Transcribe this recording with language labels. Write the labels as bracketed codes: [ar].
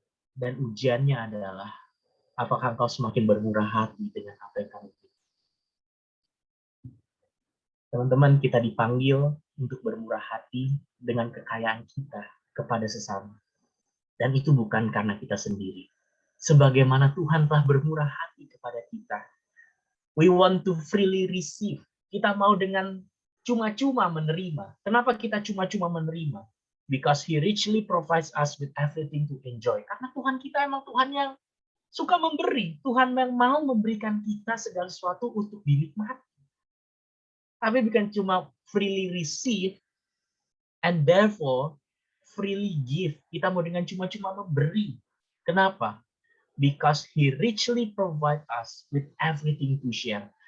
[id] Dan ujiannya adalah, apakah engkau semakin bermurah hati dengan apa yang kamu pilih? Teman-teman, kita dipanggil untuk bermurah hati dengan kekayaan kita kepada sesama. Dan itu bukan karena kita sendiri. Sebagaimana Tuhan telah bermurah hati kepada kita. [en] We want to freely receive. [id] Kita mau dengan cuma-cuma menerima. Kenapa kita cuma-cuma menerima? [en] Because He richly provides us with everything to enjoy. [id] Karena Tuhan kita emang Tuhan yang suka memberi. Tuhan yang mau memberikan kita segala sesuatu untuk dinikmati. Tapi bukan cuma [en] freely receive and therefore freely give. [id] Kita mau dengan cuma-cuma memberi. Kenapa? [en] Because He richly provide us with everything to share.